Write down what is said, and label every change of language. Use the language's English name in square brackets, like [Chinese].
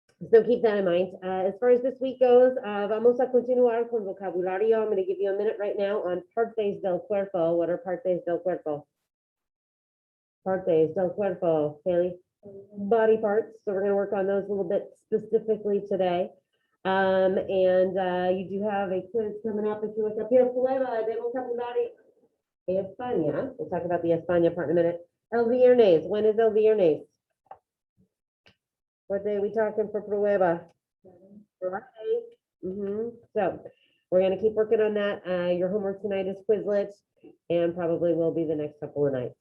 [English] So keep that in mind. As far as this week goes, [Spanish] vamos a continuar con vocabulario. [English] I'm going to give you a minute right now on [Spanish] partes del cuerpo. [English] What are [Spanish] partes del cuerpo? Partes del cuerpo, [English] Haley. Body parts. So we're going to work on those a little bit specifically today. You do have a quiz coming up if you look up here. [Spanish] Prueba de vocabulario de España. [English] We'll talk about the España part in a minute. [Spanish] El viernes. [English] When is [Spanish] el viernes? [English] What day are we talking for prueba? Friday. So we're going to keep working on that. Your homework tonight is Quizlet and probably will be the next couple of nights.